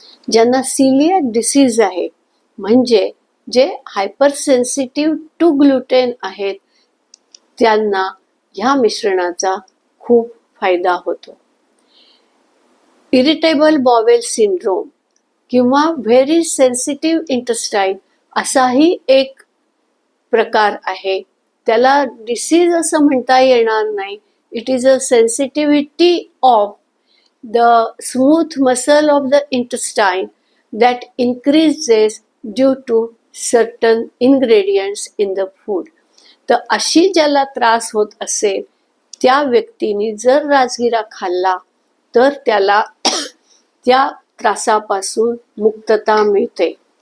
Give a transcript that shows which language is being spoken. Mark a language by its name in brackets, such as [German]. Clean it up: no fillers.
[Marathi] ज्यांना सिलियाक डिसीज आहे म्हणजे जे [English] hyper sensitive to gluten [Marathi] आहेत त्यांना ह्या मिश्रणाचा खूप फायदा होतो. इरिटेबल बॉवेल सिंड्रोम किंवा व्हेरी सेन्सिटिव्ह इंटेस्टाईन असाही एक प्रकार आहे. त्याला डिसीज असं म्हणता येणार नाही. [English] It is a sensitivity of the smooth muscle of the intestine that increases due to certain ingredients in the food. [Marathi] तर अशी ज्याला त्रास होत असेल त्या व्यक्तीने जर राजगिरा खाल्ला तर त्याला त्या त्रासापासून मुक्तता मिळते.